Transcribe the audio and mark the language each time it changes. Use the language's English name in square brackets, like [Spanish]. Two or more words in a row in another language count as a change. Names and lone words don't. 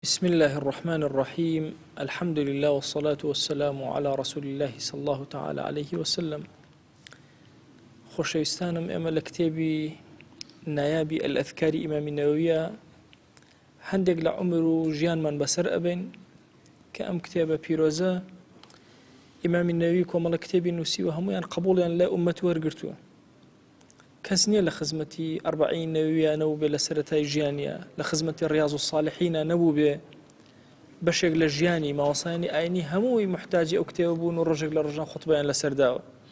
[Arabic] بسم الله الرحمن الرحيم الحمد لله والصلاة والسلام على رسول الله صلى الله تعالى عليه وسلم [Central Kurdish] خۆشەویستانم ئێمە لە کتێبی نایابی ئەلئەذکاری ئیمامی نەوەویە هەندێک لە عومر و ژیانمان بەسەر ئەبێن کە ئەم کتێبە پیرۆزە ئیمامی نەوەوی کۆمەڵە کتێبی نووسیوە هەموویان قبوڵیان لە ئومەت وەرگرتووە کەس نییە لە خزمەتی ئەربعین نەوەویە نەبوو بێ لە سەرەتای ژیانیە لە خزمەتی ڕیاض الصالحینە نەبوو بێ بەشێک لە ژیانی ماوەسانی ئاینی هەمووی محتاجی ئەو کتێبە بوون و ڕۆژێک لە ڕۆژان خوتبەیان لەسەرداوە